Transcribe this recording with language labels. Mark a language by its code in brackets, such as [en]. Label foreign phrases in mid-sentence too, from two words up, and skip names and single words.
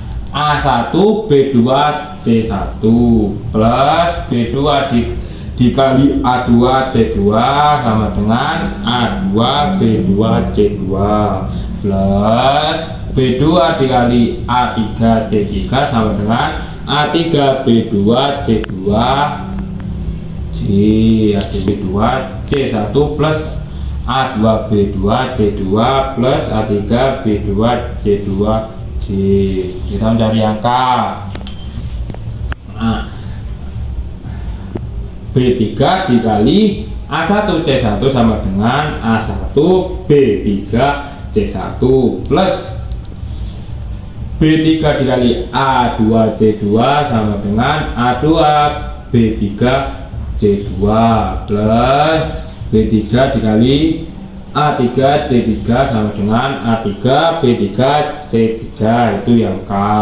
[id] A1B2C1 plus B2 dikali A2C2 sama dengan A2B2C2 plus B2 dikali A3C3 sama dengan A3B2C2 A3B2C1 plus A2B2C2 plus A3B2C2J. Kita mencari angka. Nah, B3 dikali A1C1 sama dengan A1B3C1 plus B3 dikali A2C2 sama dengan A2B3C2 plus B3 dikali A3C3 sama dengan A3B3C3, itu yang K.